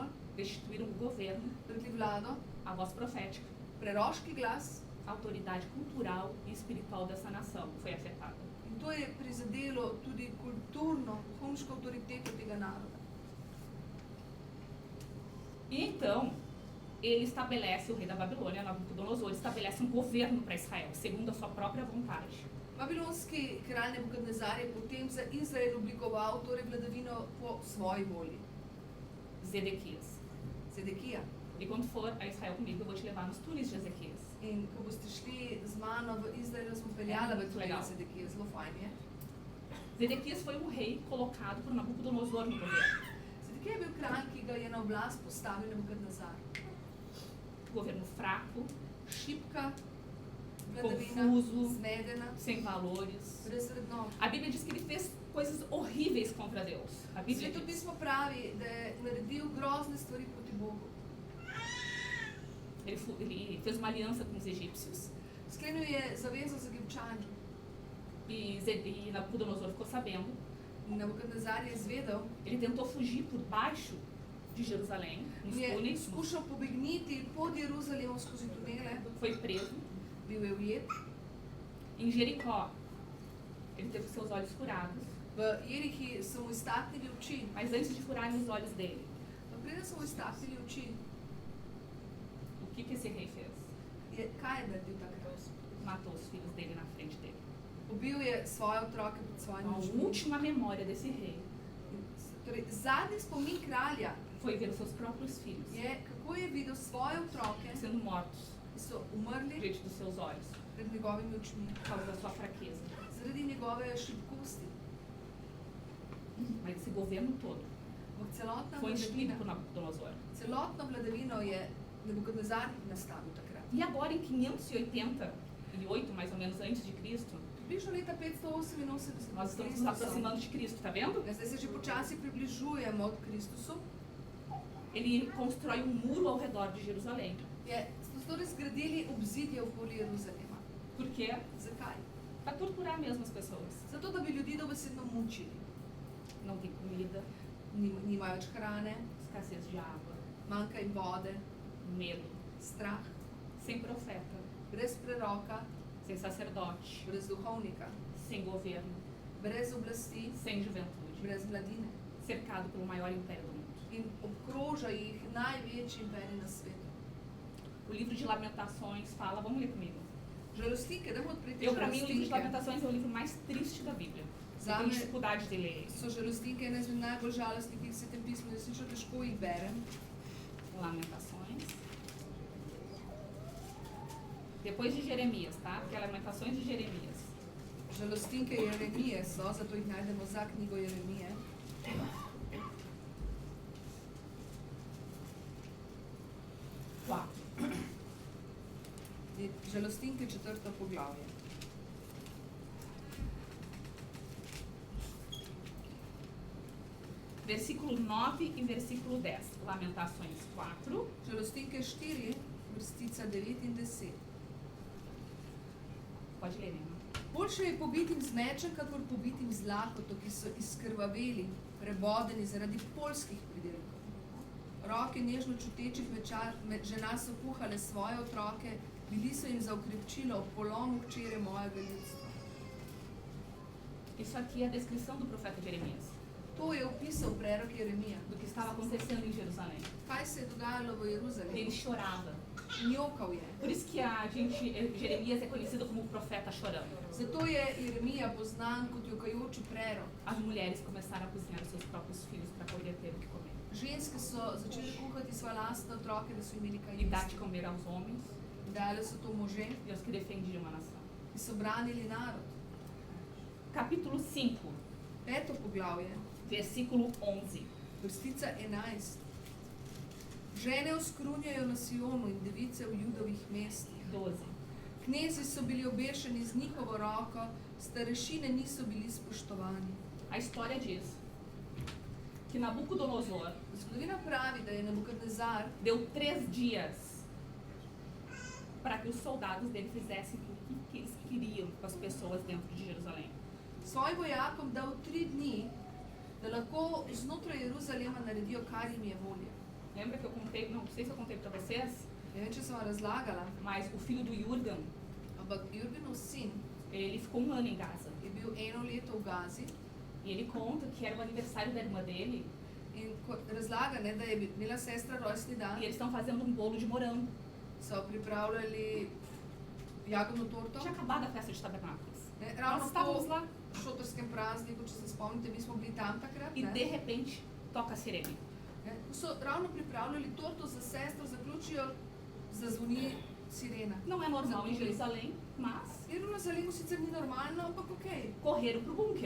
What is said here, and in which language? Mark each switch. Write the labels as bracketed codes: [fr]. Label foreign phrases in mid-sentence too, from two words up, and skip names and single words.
[pt] destituíram o governo, [sl] vrgli vlado, [pt] a voz profética. [sl] preroški glas, [pt] A autoridade cultural e espiritual dessa nação foi afetada. [sl] in to je prizadelo tudi kulturno, duhovniško avtoriteto tega naroda. [pt] E então, ele estabelece, o rei da Babilônia, Nabucodonosor, estabelece um governo para Israel, segundo a sua própria vontade. [sl] Babilonski kralj Nebukadnezar je potem za Izrael oblikoval torej vladavino po svoji volji. [pt] Zedequias. [sl] Sedekija. [pt] E quando for a Israel comigo, eu vou te levar nos túneis de Ezequias. [sl] In ko boste šli z mano v Izrael, smo peljala v tunel [pt] Legal. [sl] Sedekije, zelo fajn je. [pt] Zedequias foi um rei colocado por Nabucodonosor no governo. [sl] Sedekija je bil kralj, ki ga je na oblast postavil Nebukadnezar. [pt] Governo fraco, [sl] Šibka, vladavina, [pt] Confuso. [sl] zmedena, [pt] sem valores. [sl] brez vrednot. [pt] A Bíblia diz que ele fez coisas horríveis contra Deus. A Bíblia diz. [sl] Svetopismo pravi, da je naredil grozne stvari proti Bogu. [pt] Ele fez uma aliança com os egípcios. [sl] Sklenil je zavezo z Egipčani. [pt] E Nabucodonosor ficou sabendo. [sl] In Nebukadnezar je izvedel [pt] Ele tentou fugir por baixo de Jerusalém, nos [sl] in je [pt] túneis, [sl] skušal pobegniti pod Jeruzalemom skozi tunele, [pt] foi preso. [sl] bil je ujet. [pt] Em Jericó, ele teve seus olhos furados, [sl] V Jerihi so mu iztaknili oči. [pt] mas antes de furarem os olhos dele, [sl] Pa preden so mu iztaknili oči, [pt] o que esse rei fez? [sl] kaj je naredil takrat? [pt] Matou os filhos dele na frente dele. [sl] Ubil je svoje otroke pred svojimi [pt] A [sl] očmi. [pt] última memória desse rei [sl] Torej, zadnji spomin kralja [pt] foi ver os seus próprios filhos [sl] je, kako je videl svoje otroke, [pt] sendo mortos [sl] ki so umrli [pt] diante dos seus olhos, [sl] pred njegovimi očmi, [pt] por causa da sua fraqueza. [sl] zaradi njegove šibkosti. [pt] Mas esse governo todo [sl] Ampak celotna [pt] foi instituído [sl] vladavina, [pt] por Nabucodonosor. [sl] celotno vladavino je Nebukadnezar nastavil takrat. [pt] E agora, em 588, mais ou menos antes de Cristo, [sl] Približno leta 588 [pt] nós estamos nos [sl] Kristusom. [pt] aproximando de Cristo, tá vendo? [sl] Zdaj se že počasi približujemo od Kristusu. [pt] Ele constrói um muro ao redor de Jerusalém. [sl] So torej zgradili obzidje okoli Jeruzalema. [pt] Por quê? [sl] Zakaj? [pt] Para torturar mesmo as pessoas. [sl] Zato, da bi ljudi dobesedno mučili. [pt] Não tem comida, [sl] Nimajo več hrane, [pt] escassez de água, [sl] manjka jim vode, [pt] medo, [sl] strah, [pt] sem profeta, [sl] brez preroka, [pt] sem sacerdote, [sl] brez duhovnika, [pt] sem governo, [sl] brez oblasti, [pt] sem juventude, [sl] brez mladine. [pt] cercado pelo maior império do mundo. [sl] In obkroža jih največji imperij na svetu. [pt] O livro de Lamentações fala, vamos ler comigo. [sl] Žalostike, dajmo odpreti [pt] Eu, para mim, o livro de [sl] žalostike. [pt] Lamentações é o livro mais triste da Bíblia. Eu [sl] Zame [pt] tenho dificuldade de ler ele. [sl] so žalostike ene izmed najbolj žalostnih v Svetem pismu, resnično težko jih berem. [pt] Lamentações. Depois de Jeremias, tá? Porque é Lamentações de Jeremias. [sl] Žalostinke Jeremije so, zato jih najdemo za knjigo Jeremije. [pt] Quatro. [sl] In Žalostinke 4. poglavje. [pt] Versículo 9 e versículo 10. Lamentações 4. [sl] Žalostinke 4, vrstica 9 in 10. [pt] Pode ler, Nina. [sl] Boljše je pobitim z mečem, kakor pobitim z lakoto, ki so izkrvaveli, prebodeni zaradi poljskih pridelkov. Roke nežno čutečih žena so kuhale svoje otroke, bili so jim za ukrepčilo ob polomu hčere mojega ljudstva. [pt] Isso aqui é a descrição do profeta Jeremias, [sl] To je opisal prerok Jeremija. [pt] do que estava acontecendo em Jerusalém. [sl] Kaj se je dogajalo v [pt] Ele [sl] Jeruzalemu? [pt] chorava. [sl] Njokal je. [pt] Por isso que Jeremias é conhecido como o profeta chorando. [sl] Zato je Jeremija poznan kot jokajoči prerok. [pt] As mulheres começaram a cozinhar os seus próprios filhos para poder ter o que comer. [sl] Ženske so začele kuhati svoje lastne otroke, da so imeli kaj [pt] E dar de [sl] jesti. [pt] comer aos homens [sl] Dali so to možje, [pt] e os que defendiam a nação. [sl] ki so branili narod. [pt] Capítulo 5, [sl] 5. poglavje, [pt] versículo 11. [sl] vrstica 11. Žene oskrunjajo na Sionu in device v Judovih mestih. 12. Knezi so bili obešeni z njihovo roko, starešine niso bili spoštovani. [pt] A história diz que Nabucodonosor [sl] Zgodovina pravi, da je Nebukadnezar [pt] deu 3 dias para que os soldados dele fizessem o que eles queriam com as pessoas dentro de Jerusalém. [sl] svojim vojakom dal 3 dni, da lahko znotraj Jeruzalema naredijo, kar jim je volja. [pt] Lembra que eu contei, não sei se eu contei para vocês, [sl] Ne vem, če sem vam razlagala, [pt] mas o filho do Jurgan, [sl] ampak Jurgenov sin [pt] ele ficou 1 ano em Gaza. [sl] je bil 1 leto v Gazi [pt] E ele conta que era o aniversário da irmã dele [sl] in razlaga, ne, da je imela sestra rojstni dan, [pt] e eles estão fazendo um bolo de morango. [sl] so pripravljali jagodno torto. [pt] Tinha acabado a festa de tabernáculos. [sl] Ne, [pt] Nós [sl] ravno [pt] estávamos [sl] po [pt] lá [sl] šotorskem prazniku, če se spomnite, mi smo bili tam takrat. [pt] e [sl] Ne, [pt] de repente toca a sirene. [sl] ne, ko so ravno pripravljali torto za sestro, zaključijo, zazvoni sirena. [pt] Não é normal em Jerusalém, mas [sl] V Jeruzalemu sicer ni normalno, ampak okej. [pt] correram pro bunker.